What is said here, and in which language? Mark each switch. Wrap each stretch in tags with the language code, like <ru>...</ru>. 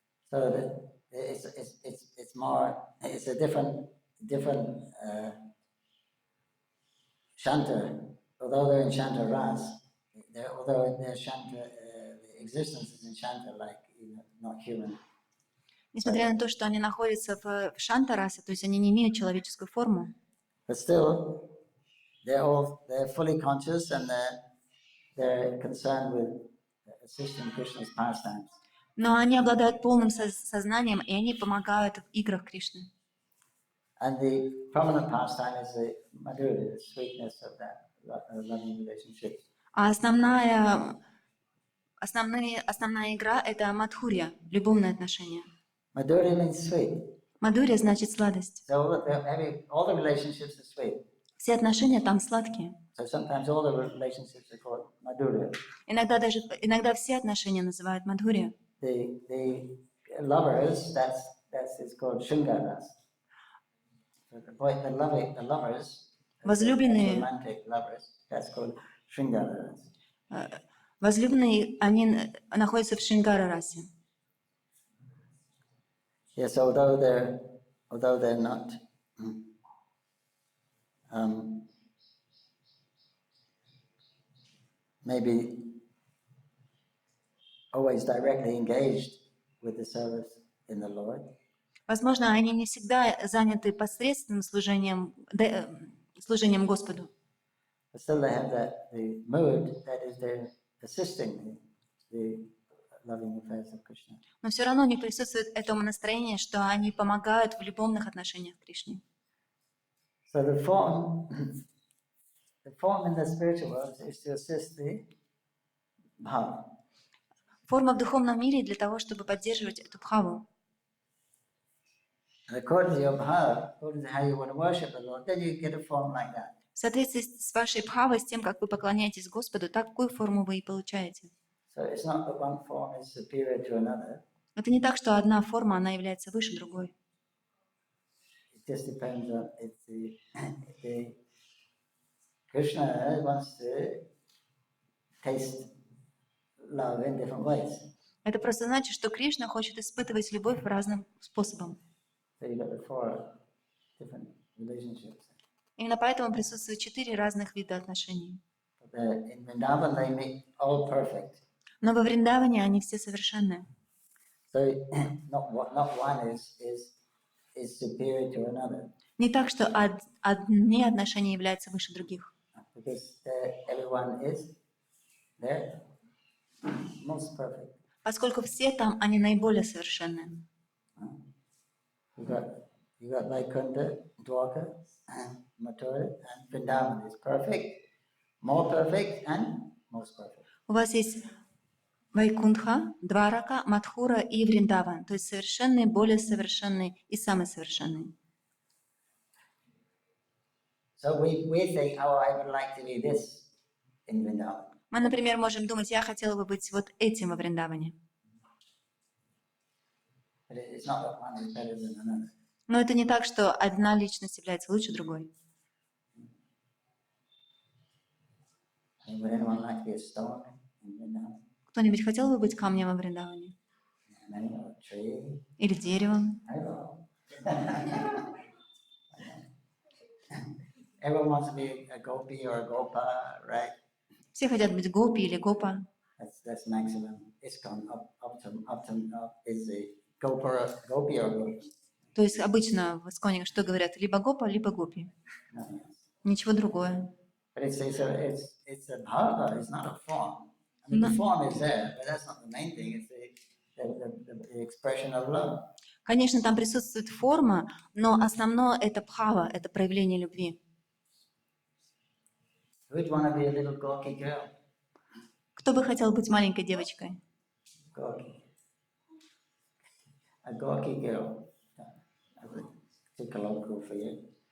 <en>So it's a different Shanta. Although they're in Shanta Ras, although their Shanta existence is in Shanta, like not human.</en> <ru>Несмотря на то, что они находятся в Шанта-расе, то есть они не имеют человеческую форму.</ru> <en>But still, they're fully conscious and they're concerned with assisting Krishna's pastimes.</en> <ru>Но они обладают полным сознанием, и они помогают в играх Кришны.</ru> <en>And the prominent pastime is the Madhurya, the sweetness of that loving relationship.</en> <ru>А основная игра – это Мадхурья, любовные отношения.</ru> <en>Madhurya means sweet.</en> <ru>Мадхурья значит сладость.</ru> <en>So all the relationships are sweet.</en> <ru>Все отношения там сладкие.</ru> <en>So sometimes all the relationships are called Madhurya.</en> <ru>Иногда все отношения называют Мадхурья.</ru> <en>The lovers, it's called Shringaras. So the lovers,</en> <ru>Возлюбленные,</ru> <en>romantic lovers, that's called Shringaras.</en> <ru>Возлюбленные, они находятся в Шрингара-расе.</ru> <en>Yes, although they're not maybe always directly engaged with the service in the Lord.</en> <ru>Возможно, они не всегда заняты посредственным служением Господу.</ru> <en>But still they have the mood that is they're assisting the loving affairs of Krishna.</en> <ru>Но все равно у них присутствует это настроение, что они помогают в любовных отношениях к Кришне.</ru> <en>So the form in the spiritual world is to assist the bhava.</en> <ru>Форма в духовном мире для того, чтобы поддерживать эту бхаву.</ru> <en>And according to your bhava, according to how you want to worship the Lord, then you get a form like that.</en> <ru>В соответствии с вашей бхавой, с тем, как вы поклоняетесь Господу, такую форму вы и получаете.</ru> <en>So it's not that one form is superior to another.</en> <ru>Это не так, что одна форма, она является выше другой.</ru> <en>It just depends on if the Krishna wants to taste love in different ways.</en> <ru>Это просто значит, что Кришна хочет испытывать любовь разным способом.</ru> <en>So you got the 4 different relationships.</en> <ru>Именно поэтому присутствует 4 разных вида отношений.</ru> <en>In Vrindavan they make all perfect.</en> <ru>Но во Вриндаване они все совершенные.</ru> <en>So not one is superior to another.</en> <ru>Не так, что одни отношения являются выше других.</ru> <en>Because everyone is there most perfect.</en> <ru>Поскольку все там, они наиболее совершенные.</ru> <en>You got Vaikunta, Dwarka, and Mathura, and Vrindavan is perfect, more perfect, and most perfect.</en> <ru>У вас есть Вайкунтха, Дварака, Мадхура и Вриндаван, то есть совершенный, более совершенный и самый совершенный.</ru> <en>So we think, oh, I would like to be this in Vrindavan.</en> <ru>Мы, например, можем думать, я хотела бы быть вот этим во Вриндаване.</ru> <en>But it's not that one is better than another.</en> <ru>Но это не так, что одна личность является лучше другой.</ru> <en>And would anyone like to be a stone in Vrindavan?</en> <ru>Кто-нибудь хотел бы быть камнем во Вриндаване?</ru> <en>Many, or a tree?</en> <ru>Или деревом?</ru> <en>I don't know. Everyone wants to be a gopi or a gopa, right?</en> <ru>Все хотят быть гопи или гопа.</ru> <en>That's maximum. ISKCON up is the gopi or gopa.</en> <ru>То есть обычно в Исконе что говорят? Либо гопа, либо гопи.</ru> <en>Nothing else.</en> <ru>Ничего другое.</ru> <en>But it's a bhava, it's not a form. I mean, the form is there, but that's not the main thing. It's the expression of love.</en> <ru>Конечно, там присутствует форма, но основное это бхава, это проявление любви.</ru> <en>Who'd want to be a little gawky girl?</en> <ru>Кто бы хотел быть маленькой девочкой?</ru> <en>Gawky. A gawky girl. That's too colloquial for you.</en>